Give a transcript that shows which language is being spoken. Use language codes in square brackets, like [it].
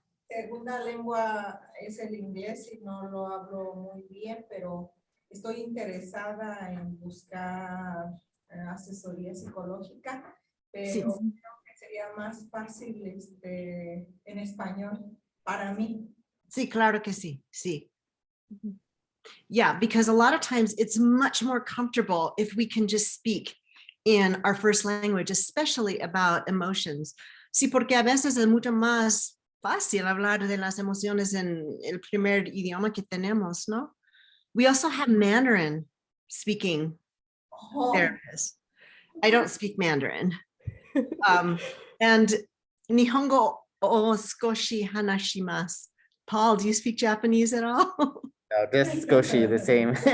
[es] Segunda lengua es el inglés y no lo hablo muy bien, pero estoy interesada en buscar asesoría psicológica, Sí. pero creo que sería más fácil en español para mí. Sí, claro que sí. Sí. Mhm. [en] Yeah, because a lot of times it's much more comfortable if we can just speak in our first language, especially about emotions. [es] Sí, porque a veces es mucho más fácil hablar de las emociones en el primer idioma que tenemos, ¿no? [en] We also have Mandarin speaking Oh, therapists. I don't speak Mandarin. And [ja] Nihongo o skoshi hanashimasu. [en] Paul, do you speak Japanese at all? No, just Goshi, the same.